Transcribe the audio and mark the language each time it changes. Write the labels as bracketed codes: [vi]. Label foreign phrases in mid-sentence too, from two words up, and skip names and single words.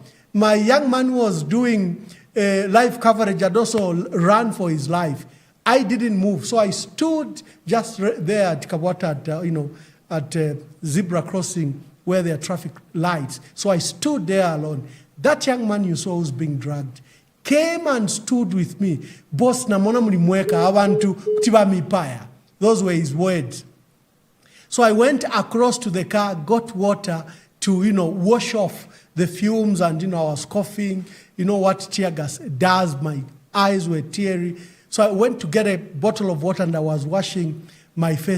[en] My young man was doing live coverage and also ran for his life. I didn't move, so I stood just there at Kawata, at zebra crossing where there are traffic lights. So I stood there alone. That young man you saw who's being dragged came and stood with me. [bem] Boss namona mlimweka abantu kutiba mipaya. [en] Those were his words. So I went across to the car, got water to, wash off the fumes, and, I was coughing. You know what tear gas does? My eyes were teary. So I went to get a bottle of water and I was washing my face.